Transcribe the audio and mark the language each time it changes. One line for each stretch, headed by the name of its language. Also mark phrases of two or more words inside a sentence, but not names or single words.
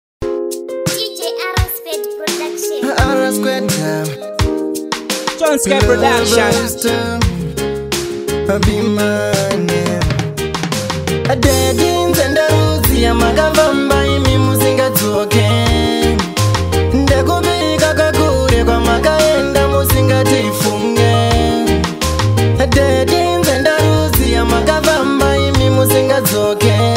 English: D J Arrow Squared Production. Arrow Squared, yeah. John Square Production. Love is the, be mine, yeah. Daddy,
Shona: nzenda rudzi yamakafamba imi musingadzoke. Ndekubika kakure kwamakaenda musingatifunge. Daddy, nzenda rudzi yamakafamba imi musingadzoke.